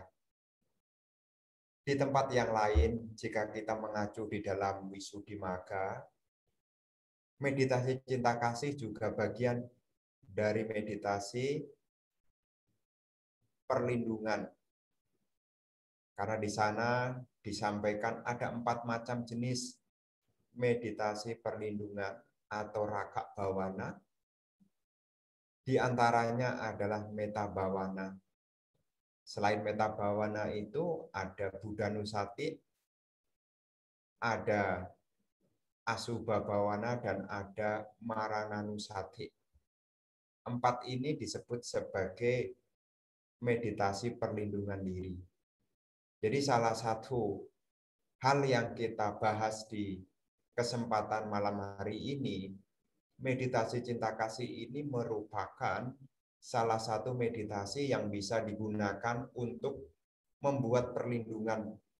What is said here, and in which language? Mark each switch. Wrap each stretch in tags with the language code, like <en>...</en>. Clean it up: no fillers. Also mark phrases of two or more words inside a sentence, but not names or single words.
<id>Di tempat yang lain, jika kita mengacu di dalam Wisuddhimagga, meditasi cinta kasih juga bagian dari meditasi perlindungan. Karena di sana disampaikan ada 4 macam jenis meditasi perlindungan atau</id> <pi>raka bhavana.</pi> <id>Di antaranya adalah</id> <pi>metta bhavana.</pi> <id>Selain</id> <pi>metta bhavana</pi> <id>itu ada buddhanusati, ada</id> <pi>asubha bhavana,</pi> <id>dan ada marananusati. 4 ini disebut sebagai meditasi perlindungan diri. Jadi salah satu hal yang kita bahas di kesempatan malam hari ini, meditasi cinta kasih ini merupakan salah satu meditasi yang bisa digunakan untuk membuat perlindungan.</id>